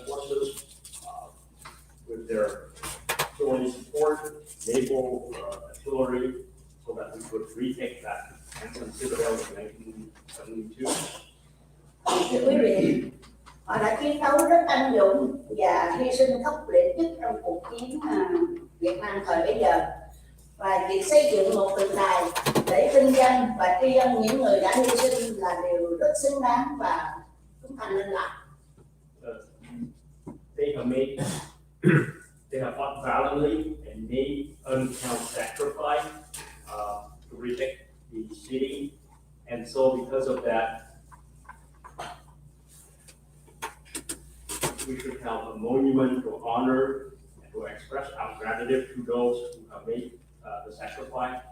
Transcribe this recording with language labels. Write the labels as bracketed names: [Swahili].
[English] forces with their artillery support, naval artillery, so that we could retake that handsome citadel in 1972. [Vietnamese] Thưa quý vị, họ đã chiến đấu rất anh dũng và hy sinh khốc liệt nhất trong cuộc chiến Việt Nam thời bấy giờ. Và việc xây dựng một tượng đài để vinh danh và tri ân những người đã hy sinh là điều rất xứng đáng và chúng ta nên làm. [English] They have fought valiantly and made uncounted sacrifice to retake the city, and so because of that, we should have a monument to honor and to express our gratitude to those who have made the sacrifice.